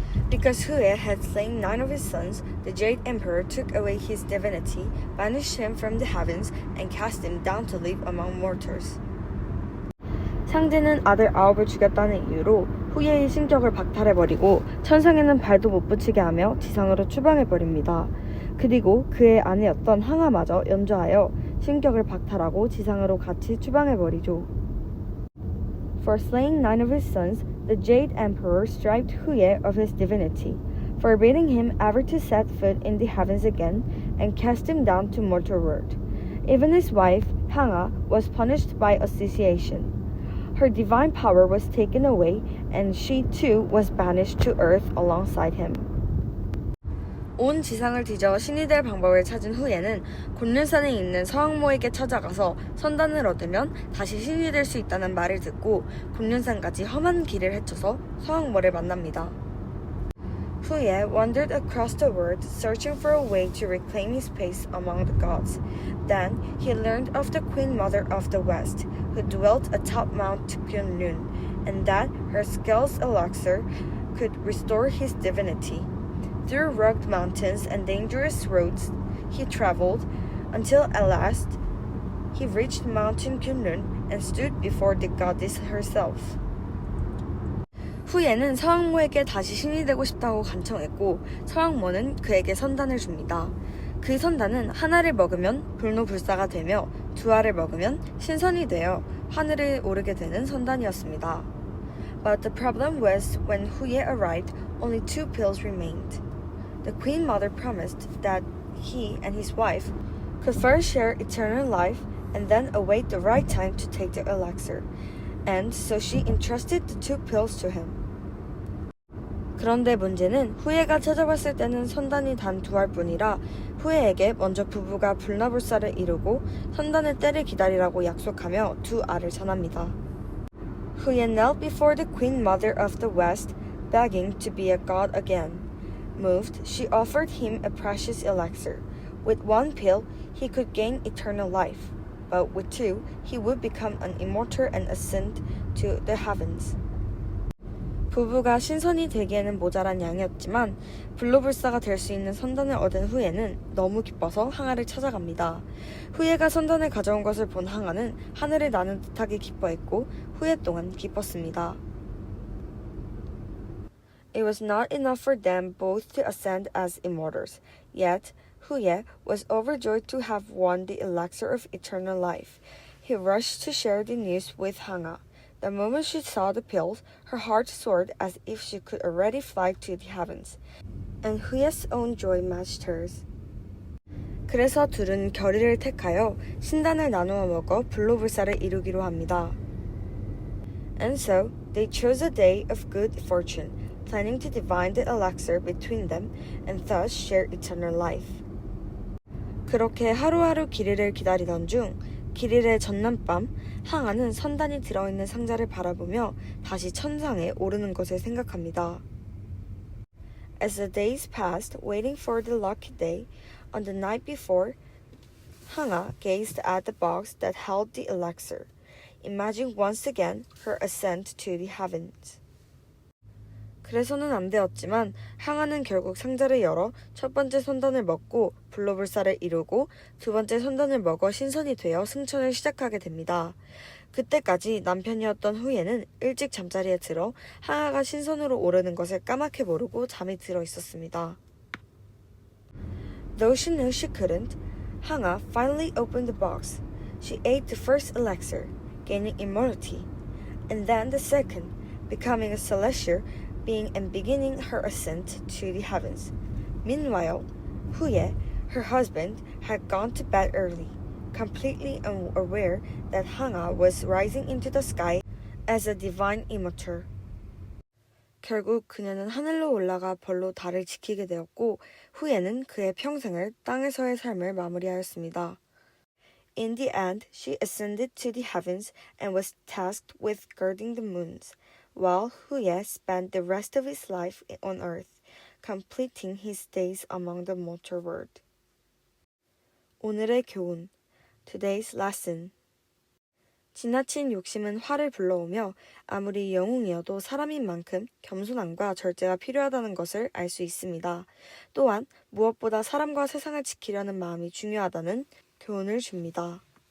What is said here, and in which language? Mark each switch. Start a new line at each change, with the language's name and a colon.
English: Because Huye had slain 9 of his sons, the Jade Emperor took away his divinity, banished him from the heavens, and cast him down to live among mortals.
Korean: 상제는 아들 9을 죽였다는 이유로 후예의 신격을 박탈해버리고 천상에는 발도 못 붙이게 하며 지상으로 추방해버립니다. 그리고 그의 아내였던 항아마저 연주하여 신격을 박탈하고 지상으로 같이 추방해버리죠.
English: For slaying 9 of his sons, the Jade Emperor stripped Huye of his divinity, forbidding him ever to set foot in the heavens again, and cast him down to mortal world. Even his wife, Hanga, was punished by asphyxiation. Her divine power was taken away, and she too was banished to earth alongside him.
Korean: 온 지상을 뒤져 신이 될 방법을 찾은 후예는 곤륜산에 있는 서왕모에게 찾아가서 선단을 얻으면 다시 신이 될 수 있다는 말을 듣고 곤륜산까지 험한 길을 헤쳐서 서왕모를 만납니다.
English: Huye wandered across the world searching for a way to reclaim his place among the gods. Then he learned of the Queen Mother of the West, who dwelt atop Mount Kunlun, and that her skill's elixir could restore his divinity. Through rugged mountains and dangerous roads he traveled until at last he reached Mountain Kunlun and stood before the goddess herself.
Korean: 후예는 서왕모에게 다시 신이 되고 싶다고 간청했고 서왕모는 그에게 선단을 줍니다. 그 선단은 하나를 먹으면 불노불사가 되며 두 알을 먹으면 신선이 되어 하늘을 오르게 되는 선단이었습니다.
English: But the problem was when Huye arrived, only 2 pills remained. The Queen Mother promised that he and his wife could first share eternal life and then await the right time to take the elixir. And so she entrusted the 2 pills to him.
Korean: 그런데 문제는 후예가 찾아봤을 때는 선단이 단 2알 뿐이라 후예에게 먼저 부부가 불나불사를 이루고 선단의 때를 기다리라고 약속하며 2알을 전합니다.
English: Huye knelt before the Queen Mother of the West, begging to be a god again. Moved, she offered him a precious elixir. With 1 pill, he could gain eternal life, but with 2, he would become an immortal and ascend to the heavens.
Korean: 부부가 신선이 되기에는 모자란 양이었지만 불로불사가 될 수 있는 선단을 얻은 후예는 너무 기뻐서 항아를 찾아갑니다. 후예가 선단을 가져온 것을 본 항아는 하늘을 나는 듯하게 기뻐했고 후예 또한 기뻤습니다.
English: It was not enough for them both to ascend as immortals. Yet, Huye was overjoyed to have won the elixir of eternal life. He rushed to share the news with Hanga. The moment she saw the pills, her heart soared as if she could already fly to the heavens, and Huye's own joy matched hers.
Korean: 그래서 둘은 결의를 택하여 신단을 나누어 먹어 불로불사를 이루기로 합니다.
English: And so they chose a day of good fortune, planning to divide the elixir between them and thus share eternal life.
Korean: 그렇게 하루하루 길이를 기다리던 중 길이의 전남밤 항아는 선단이 들어있는 상자를 바라보며 다시 천상에 오르는 것을 생각합니다.
English: As the days passed, waiting for the lucky day, on the night before, Hanga gazed at the box that held the elixir, imagining once again her ascent to the heavens.
Korean: 그래서는 안 되었지만 항아는 결국 상자를 열어 첫 번째 선단을 먹고 불로불사를 이루고 두 번째 선단을 먹어 신선이 되어 승천을 시작하게 됩니다. 그때까지 남편이었던 후예는 일찍 잠자리에 들어 항아가 신선으로 오르는 것을 까맣게 모르고 잠이 들어 있었습니다.
English: Though she knew she couldn't, Hanga finally opened the box. She ate the first elixir, gaining immortality, and then the second, becoming a celestial being and beginning her ascent to the heavens. Meanwhile, Huye, her husband, had gone to bed early, completely unaware that Hanga was rising into the sky as a divine immortal.
Korean: 결국 그녀는 하늘로 올라가 벌로 달을 지키게 되었고 후예는 그의 평생을 땅에서의 삶을 마무리하였습니다.
English: In the end, she ascended to the heavens and was tasked with guarding the moons, while Huye spent the rest of his life on earth, completing his days among the mortal world.
Korean: 오늘의 교훈,
English: Today's lesson.
Korean: 지나친 욕심은 화를 불러오며 아무리 영웅이어도 사람인 만큼 겸손함과 절제가 필요하다는 것을 알 수 있습니다. 또한 무엇보다 사람과 세상을 지키려는 마음이 중요하다는 교훈을 줍니다.